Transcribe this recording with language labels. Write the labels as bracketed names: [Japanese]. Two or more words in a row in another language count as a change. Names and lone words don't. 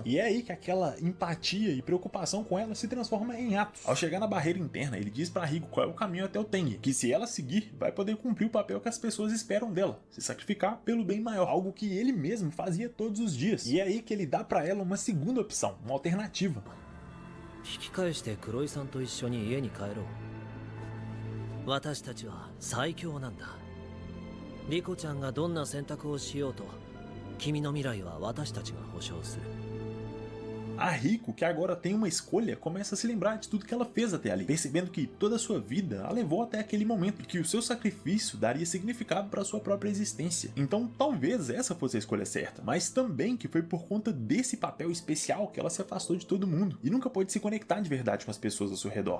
[Portuguese] E é aí que aquela empatia e preocupação com ela se transforma em atos. Ao chegar na barreira interna, ele diz para Riko qual é o caminho até o Tengen, que se ela seguir, vai poder cumprir o papel que as pessoas esperam dela, se sacrificar pelo bem maior, algo que ele mesmo fazia todos os dias. E é aí que ele dá para ela uma segunda opção, uma alternativa. [Japanese] 引き返して黒井さんと一緒に家に帰ろう。私たちは最強なんだ。リコちゃんがどんな選択をしようと、君の未来は私たちが保証する。 [Portuguese] A Riko, que agora tem uma escolha, começa a se lembrar de tudo que ela fez até ali, percebendo que toda a sua vida a levou até aquele momento e que o seu sacrifício daria significado para sua própria existência. Então talvez essa fosse a escolha certa, mas também que foi por conta desse papel especial que ela se afastou de todo mundo e nunca pôde se conectar de verdade com as pessoas ao seu redor.